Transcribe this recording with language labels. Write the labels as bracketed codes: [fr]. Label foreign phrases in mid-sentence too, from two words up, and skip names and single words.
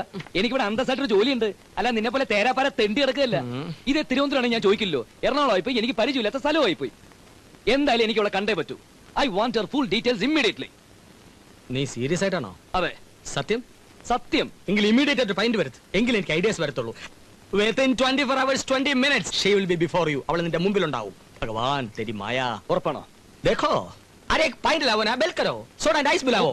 [ml] എനിക്കിവിടെ അന്തസ്സായിട്ടൊരു ജോലിയുണ്ട്. അല്ല നിന്നെ പോലെ തേരാപ്പാര തെണ്ടി കിടക്കുകയല്ല. ഇത് തിരുവനന്തപുരമാണ്, ഞാൻ ചോദിക്കില്ലോ. എറണാകുളമായി പോയി, എനിക്ക് പരിചയമില്ലാത്ത സ്ഥലമായി പോയി. എന്തായാലും എനിക്ക് അവളെ കണ്ടേ പറ്റൂ. [en] I want her full details immediately. [ml] നീ സീരിയസ് ആയിട്ടാണോ? അതെ, സത്യം. സത്യം. എങ്കിൽ ഇമ്മീഡിയറ്റ് ആയിട്ട് ഫൈൻഡ് വരുത്ത്. എങ്കിൽ എനിക്ക് ഐഡിയാസ് വരത്തുള്ളൂ. [en] Within 24 hours 20 minutes she will be before you. [ml] അവൾ നിന്റെ മുമ്പിൽ ഉണ്ടാവും. [hi] भगवान तेरी माया. [ml] ഉറപ്പാണോ? [hi] देखो अरे एक पॉइंट लाओ ना, बेल करो, [en] soda and ice [hi] मिलाओ.